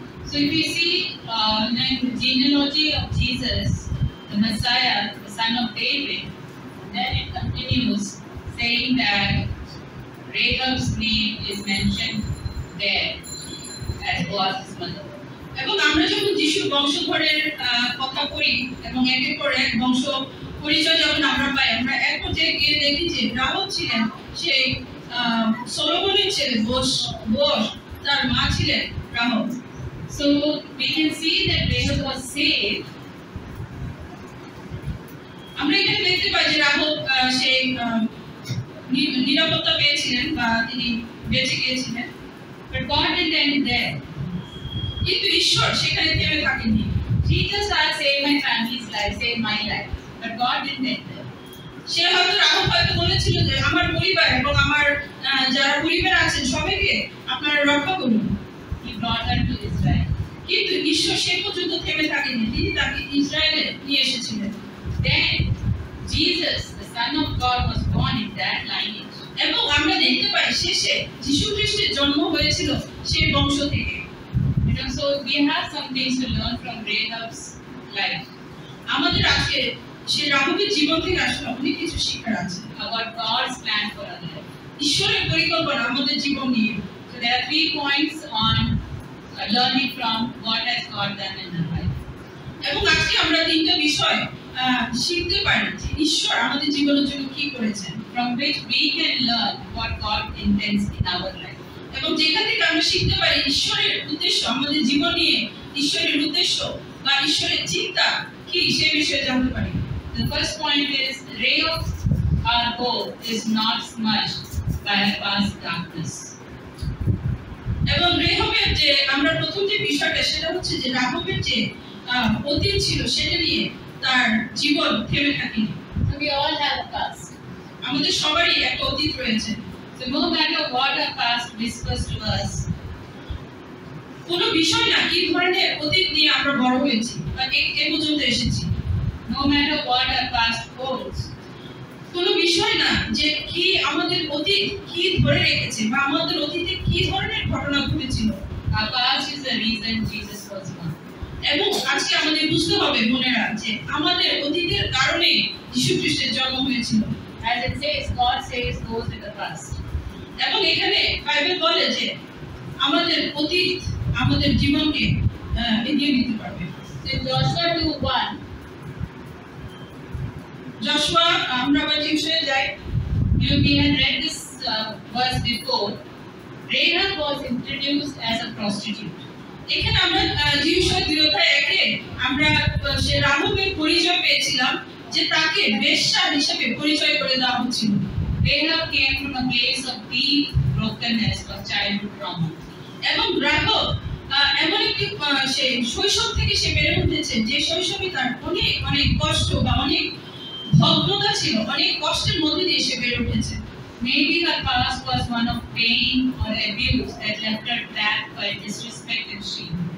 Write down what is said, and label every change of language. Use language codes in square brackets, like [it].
[en] So if you see the genealogy of Jesus, the Messiah, the son of David, then it continues saying that Rahab's name is mentioned there as was his mother. [bn] এবং আমরা যখন যিশুর বংশধরের কথা পড়ি এবং একের পর এক বংশ পরিচয় যখন আমরা পাই, আমরা এক পর্যায়ে গিয়ে দেখি যে রাহাব ছিলেন সেই সলোমনের ছেলে বোশ, তার মা ছিলেন Rahab. [en] So we can see that Rahab was saved. [bn] আমরা এখানে দেখতে পাই যে রাহাব সেই নিরাপত্তা পেয়েছিলেন বা তিনি বেঁচে গিয়েছিলেন। [en] But God didn't end there. [bn] কিন্তু ঈশ্বর সেখানে থেমে থাকেননি। [en] Jesus has saved my family's life, saved my life. But God didn't end there. [bn] সে রাহাব হয়তো বলেছিল যে আমার পরিবার এবং আমার যারা পরিবার আছেন সবাইকে আপনারা রক্ষা করুন। [en] He brought her to Israel. [bn] কিন্তু ঈশ্বর সে পর্যন্ত থেমে থাকেননি, তিনি তাকে ইসরায়েলে নিয়ে এসেছিলেন। [en] Then Jesus, the Son of God, was born in that lineage. [bn] এবং আমরা দেখতে পাই শেষে যীশু খ্রিস্টের জন্ম হয়েছিল সেই বংশ থেকে। [en] And so we have some things to learn from Rahab's life. [bn] আমাদের আজকে সেই রাহাবের জীবন থেকে আসলে অনেক কিছু শেখার আছে [en] About God's plan for our life. [bn] ঈশ্বরের পরিকল্পনা আমাদের জীবন নিয়ে। [en] So there are 3 points on learning from what has God done in our life. [bn] এবং আজকে আমরা 3টা বিষয় শিখতে পারি যে ঈশ্বর আমাদের জীবনের জন্য কি করেছেন, [en] From which we can learn what God intends in our life. [bn] এবং যেখান থেকে আমরা শিখতে পারি ঈশ্বরের উদ্দেশ্য আমাদের জীবন নিয়ে, ঈশ্বরের উদ্দেশ্য বা ঈশ্বরের চিন্তা কি সেই বিষয়ে জানতে পারি। [en] The first point is Rahab's our hope is not smudged by her past darkness. [bn] এবং রেহাবের যে আমরা প্রথম যে বিষয়টা সেটা হচ্ছে যে রাহাবের যে অতীত ছিল সেটা নিয়ে তার জীবন থেমে থাকেনি। [en] So we all have a past. [bn] আমাদের সবারই একটা অতীত রয়েছে। [en] So no matter what our past whispers to us, [bn] কোনো বিষয় না কি ধরনের অতীত নিয়ে আমরা বড় হয়েছি বা এই পর্যন্ত এসেছি, [en] no matter what our past holds, [bn] কোনো বিষয় না যে কি আমাদের অতীত কি ধরে রেখেছে বা আমাদের অতীতে কি ধরনের ঘটনা ঘটেছিল, [en] our past is the reason Jesus was born. [bn] এবং আজকে আমাদের বুঝতে হবে বোনেরা যে আমাদের অতীতের কারণে যীশু খ্রিস্টের জন্ম হয়েছিল। [en] As it says, God saves those with the past. [bn] এবং এখানে বাইবেল বলে যে আমাদের অতীত আমাদের জীবনকে এগিয়ে নিতে পারবে। [en] So in Joshua 2:1, [bn] যশোয়া আমরা আবার যে বিষয়ে যাই, [en] we had read this verse before. Rahab was introduced as a prostitute. [bn] এখানে আমরা যিশোর 2:1 আমরা সে রাহাবের পরিচয় পেয়েছিলাম যে তাকে বেশ্যা হিসেবে পরিচয় করে দেওয়া হচ্ছিল। [en] Rahab came from a place of deep brokenness of childhood trauma. [bn] এবং রাহাব এমন একটি সেই শৈশব থেকে সে বেড়ে উঠেছে যে শৈশবে তার অনেক অনেক কষ্ট বা অনেক ভগ্নতা ছিল, অনেক কষ্টের মধ্যে দিয়ে সে বেড়ে উঠেছে। [en] Maybe her past was one of pain or abuse that left her trapped by disrespect and shame.